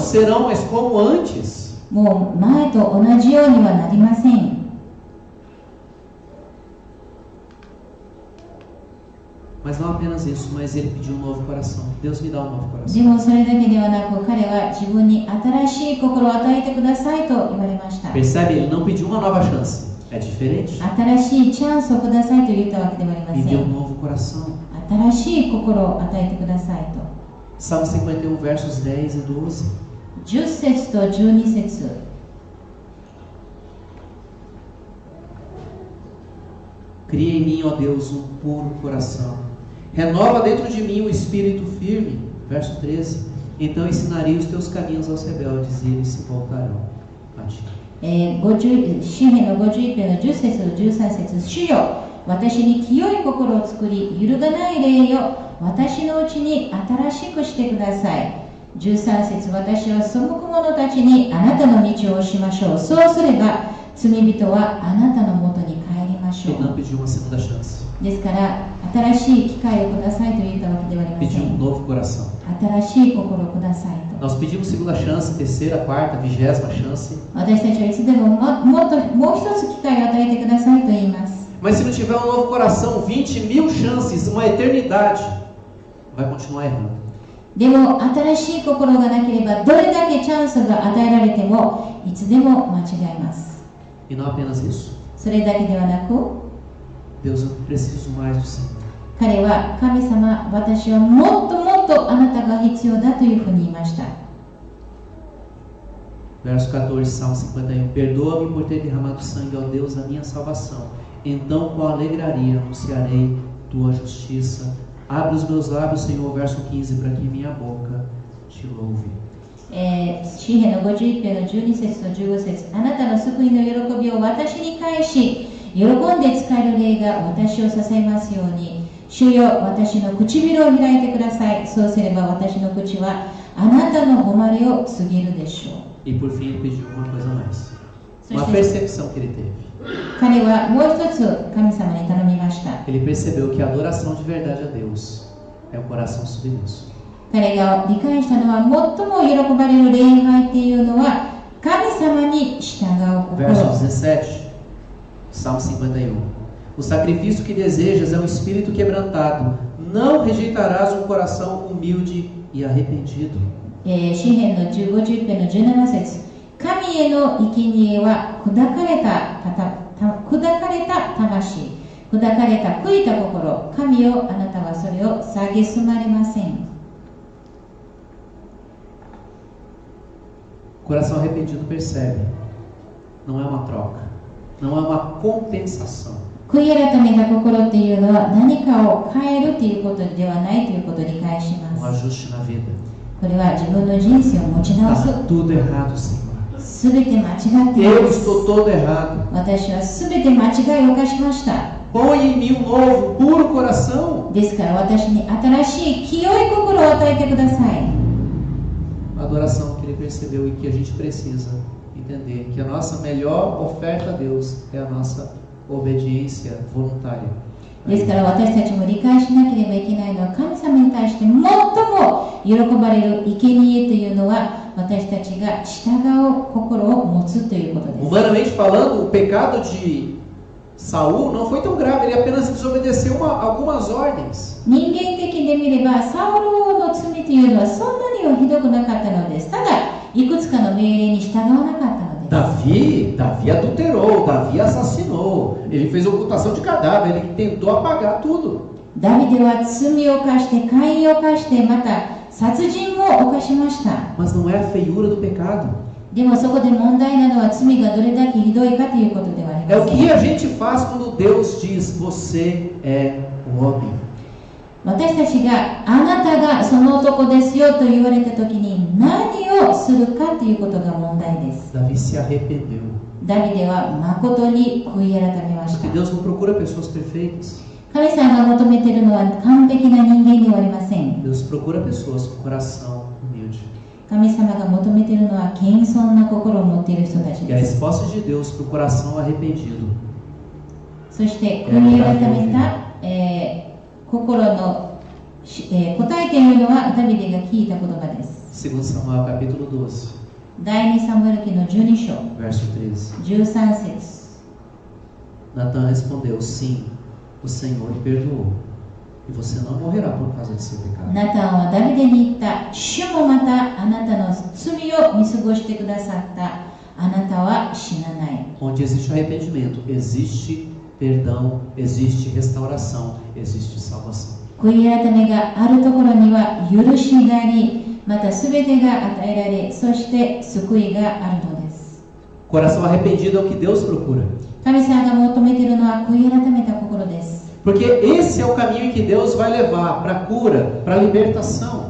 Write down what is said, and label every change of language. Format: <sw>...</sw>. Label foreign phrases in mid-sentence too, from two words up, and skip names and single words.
<ja>です。</ja> <pt>serão mais como antes.</pt> <ja>もう前と同じようにはなりません。</ja> <pt>Mas não apenas isso, mas ele pediu um novo coração. Deus me dá um novo</pt> <ja>で</ja> <pt>coração.</pt> <ja>もそれだけではなく彼は自分に新しい心を与えてくださいと言われました。</ja> <pt>Percebe? Ele não pediu uma nova chance. É diferente.</pt> <ja>新しいチャンスをくださいと言ったわけではありま</ja> <pt>Me</pt> <ja>せ</ja> <pt>deu um</pt> <ja>ん。</ja> <pt>novo coração.</pt> <ja>新しい心を与えてくださいと。</ja> <pt>Salmo 51, versos 10 e 12.</pt> <ja>10 節と12節。</ja> <pt>Cria em mim, ó Deus, um puro coração. Renova dentro de mim um espírito firme. Verso 13. Então ensinarei os teus caminhos aos rebeldes e eles se voltarão a ti.</pt> <ja>詩篇の51編の10節と13節。主よ、私に清い心を作り、揺るがない霊よ、私のうちに新しくしてください。13節。私は背く者たちにあなたの道を教しましょう。そうすれば罪人はあなたのもとに帰りましょ</ja> <pt>Ele não</pt> <ja>う。</ja> <pt>pediu uma segunda chance.</pt> <ja>ですから新しい機会をくださいと言ったわけではありませ</ja> <pt>Pediu um</pt> <ja>ん。</ja> <pt>novo coração.</pt> <ja>新しい心をくださいと。</ja> <pt>Nós pedimos segunda chance, terceira, quarta, 20ª chance.</pt> <ja>私たちはいつでももう一つ機会を与えてくださいと言います。</ja> <pt>Mas se não tiver um novo coração, 20.000 chances, uma eternidade, vai continuar errando.</pt> <ja>でも新しい心がなければどれだけチャンスが与えられてもいつでも間違えます。</ja> <pt>E não apenas isso.</pt> <ja>それだけではなく</ja> <pt>Deus, eu preciso mais do Senhor.</pt> <ja>彼は神様、私はもっともっとあなたが必要だというふうに言いました。</ja> <pt>Verso 14, Salmo 51. Perdoa-me por ter derramado sangue, ó Deus, a minha salvação. Então com alegria anunciarei tua justiça. Abre os meus lábios, Senhor. Verso 15, para que minha boca te louve.</pt> <ja>詩篇の51編の12節と15節。あなたの救いの喜びを私に返し、喜んで使える霊が私を支えますように。主よ、私の唇を開いてください。そうすれば私の口はあなたの誉れを告げるでしょう。</ja> <pt>E por fim ele pediu uma coisa a mais. Uma</pt> <ja>そして</ja> <pt>percepção que ele teve.</pt> <ja>彼はもう一つ神様に頼みました。</ja> <pt>Ele percebeu que a adoração de verdade a Deus é um coração submisso.</pt> <ja>彼が理解したのは最も喜ばれる礼拝っていうのは神様に従う</ja> <pt>Verso</pt> <ja>心。</ja> <pt>17, Salmo 51. O sacrifício que desejas é um espírito quebrantado. Não rejeitarás um coração humilde e arrependido.</pt> <ja>詩篇の50編の17節。神への生贄は砕かれた魂、砕かれた悔いた心。神よ、あなたはそれを蔑まれません。</ja> <pt>O coração arrependido percebe. Não é uma troca. Não é uma compensação.</pt> <ja>悔い改めた心っていうのは何かを変えるということではないということを理解し</ja> <pt>Um</pt> <ja>ます。</ja> <pt>ajuste na vida.</pt> <ja>これは自分の人生を持ち直す。</ja> <pt>Está tudo errado, Senhor.</pt> <ja>すべて間違っていま</ja> <pt>Eu</pt> <ja>す。</ja> <pt>estou todo errado.</pt> <ja>私はすべて間違いを犯しました。</ja> <pt>Põe em mim um novo, puro coração.</pt> <ja>ですから私に新しい清い心を与えてください。</ja> <pt>A adoração que ele percebeu e que a gente precisa entender que a nossa melhor oferta a Deus é a nossa obediência voluntária.</pt> <ja>ですから私たちも理解しなければいけないのは神様に対して最も喜ばれる生贄というのは私たちが従う心を持つということです。</ja> <pt>Humanamente falando, o pecado de Saul não foi tão grave, ele apenas desobedeceu algumas ordens.</pt> <ja>人間的で見ればサウルの罪というのはそんなにはひどくなかったのです。ただいくつかの命令に従わなかったのです。</ja> <pt>Davi adulterou, Davi assassinou, ele fez ocultação de cadáver, ele tentou apagar tudo.</pt> <ja>ダビデは罪を犯して姦淫を犯してまた殺人も犯しました。</ja> <pt>Mas não é a feiura do pecado.</pt> <ja>でもそこで問題なのは罪がどれだけひどいかということではあり</ja> <pt>É</pt> <ja>ま</ja> <pt>o</pt> <ja>せん。</ja> <pt>que a gente faz quando Deus diz: Você é o homem.</pt> <ja>私たちがあなたがその男ですよと言われた時に何をするかということが問題です。</ja> <pt>Davi se arrependeu.</pt> <ja>ダビデは誠に悔い改めまし</ja> <pt>Porque</pt> <ja>た。</ja> <pt>Deus não procura pessoas perfeitas.</pt> <ja>神様が求めているのは完璧な人間ではありません。</ja> <pt>Deus procura pessoas com coração humilde.</pt> <ja>神様が求めているのは謙遜な心を持っている人たち</ja> <pt>E a</pt> <ja>です。</ja> <pt>resposta de Deus para o coração arrependido</pt> <ja>そして悔い改めた、心の、答えというのはダビデが聞いた言葉です。</ja> <pt>2 Samuel capítulo 12,</pt> <ja>第2サムエル記の12章</ja> <pt>verso 13.</pt> <ja>13節。</ja> <pt>Natan respondeu: Sim, o Senhor lhe perdoou, e você não morrerá por causa de seu pecado.</pt> <ja>ナタンはダビデに言った。主もまたあなたの罪を見過ごしてくださった。あなたは死なない。</ja> <pt>Onde existe arrependimento, existe perdão, existe restauração, existe salvação.</pt> <ja>悔い改めがあるところには許しがあり、またすべてが与えられ、そして救いがあるのです。</ja> <pt>Coração arrependido é o que Deus procura.</pt> <ja>神様が求めているのは悔い改めた心です。</ja> <pt>Porque esse é o caminho em que Deus vai levar para a cura, para a libertação.</pt>